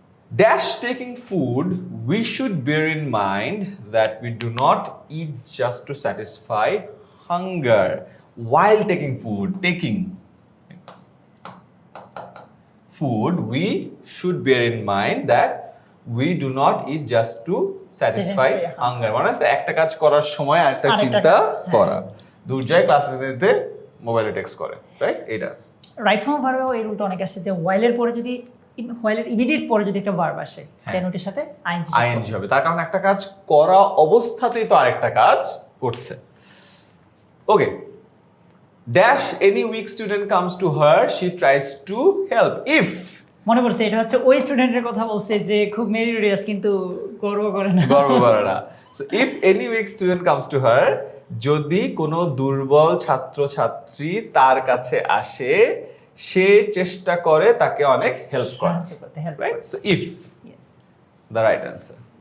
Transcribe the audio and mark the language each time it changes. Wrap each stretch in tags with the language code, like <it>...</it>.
<en>Dash taking food, we should bear in mind that we do not eat just to satisfy hunger while taking food. Taking food, we should bear in mind that we do not eat just to satisfy hunger.</en> <bn>মানে একটা কাজ করার সময় আরেকটা চিন্তা করা। দুর্জয় ক্লাসে দিতে মোবাইলে টেক্সট করে, রাইট? এটা রাইট ফর্ম ভার্বেও এই রুলটা অনেক আসে যে হোয়াইলের পরে যদি, হোয়াইলের ইমিডিয়েট পরে যদি একটা ভার্ব আসে, দেন ওটার সাথে আইএনজি হবে। তার কারণ একটা কাজ করা অবস্থাতেই তো আরেকটা কাজ করছে।</bn> <en>Okay, dash any weak student comes to her, she tries to help. If</en> <bn>মনে পড়ছে, এটা হচ্ছে ওই স্টুডেন্টের কথা বলছে যে খুব মেরিটোরিয়াস কিন্তু গর্ব করে না। গর্ব করে না।</bn> <en>so if any weak student comes to her,</en> <bn>যদি কোনো দুর্বল ছাত্র ছাত্রী তার কাছে আসে, সে চেষ্টা করে তাকে অনেক হেল্প করে, right?</bn> <en>So if the right answer.</en>